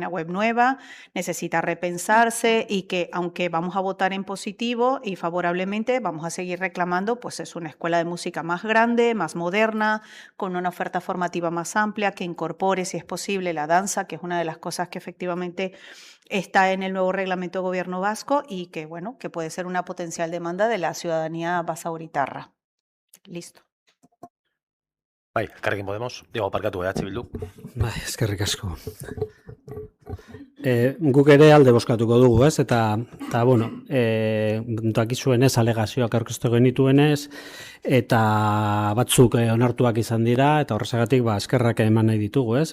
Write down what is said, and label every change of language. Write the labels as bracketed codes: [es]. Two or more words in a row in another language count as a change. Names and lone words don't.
[es] web nueva, necesita repensarse y que aunque vamos a votar en positivo y favorablemente, vamos a seguir reclamando, pues es una escuela de música más grande, más moderna, con una oferta formativa más amplia, que incorpore, si es posible, la danza, que es una de las cosas que efectivamente está en el nuevo reglamento de gobierno vasco y que, bueno, que puede ser una potencial demanda de la ciudadanía basauritarra. Listo. [eu] Bai, Elkarrekin Podemos, Diego Parkatu, Bildu. Bai, eskerrik asko. Guk ere alde bozkatuko dugu, ez? Eta bueno, dakizuenez alegazioak aurkeztu genituenez, eta batzuk onartuak izan dira, eta horrezagatik eskerrak eman nahi ditugu, ez?